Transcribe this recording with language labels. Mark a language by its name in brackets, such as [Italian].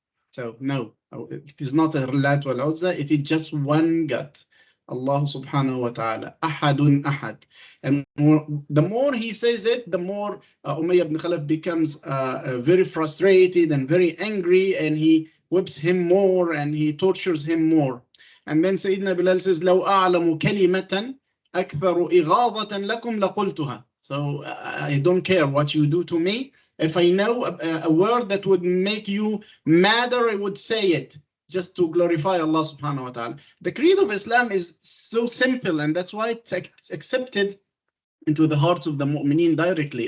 [English] So no, it is not a Lat wal Uzza, it is just one God, Allah subhanahu wa ta'ala, [Arabic] Ahadun Ahad. [English] And the more he says it, the more Umayyah ibn Khalaf becomes very frustrated and very angry, and he whips him more and he tortures him more. And then Sayyidina Bilal says, [Arabic] لو أعلم كلمة أكثر إغاظة لكم لقلتها. [English] So I don't care what you do to me. If I know a word that would make you madder, I would say it, just to glorify Allah subhanahu wa ta'ala. The creed of Islam is so simple, and that's why it's accepted into the hearts of the mu'mineen directly.